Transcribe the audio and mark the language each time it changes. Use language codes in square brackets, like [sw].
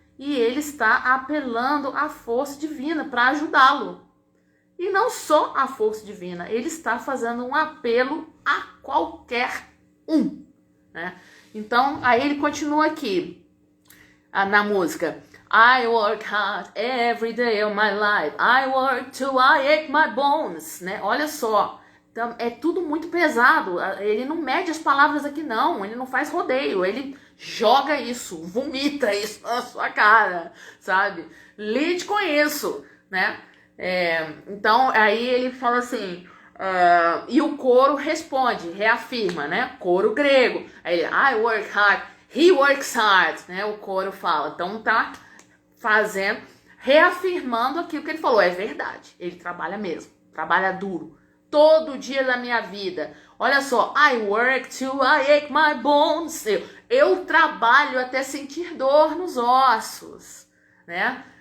[pt] E ele está apelando à força divina para ajudá-lo. E não só a força divina, ele está fazendo um apelo a qualquer um, né? Então, aí ele continua aqui na música. [en] I work hard every day of my life. I work till I ache my bones, [pt] né? Olha só. Então, é tudo muito pesado. Ele não mede as palavras aqui, não. Ele não faz rodeio. Ele joga isso, vomita isso na sua cara, sabe? Lide com isso, né? Então, aí ele fala assim... e o coro responde, reafirma, né? Coro grego. Aí, [en] I work hard, he works hard, [pt] né? O coro fala. Então, tá fazendo, reafirmando aquilo que ele falou. É verdade. Ele trabalha mesmo. Trabalha duro. Todo dia da minha vida. Olha só. [en] I work till I ache my bones. [pt] Eu trabalho até sentir dor nos ossos, né?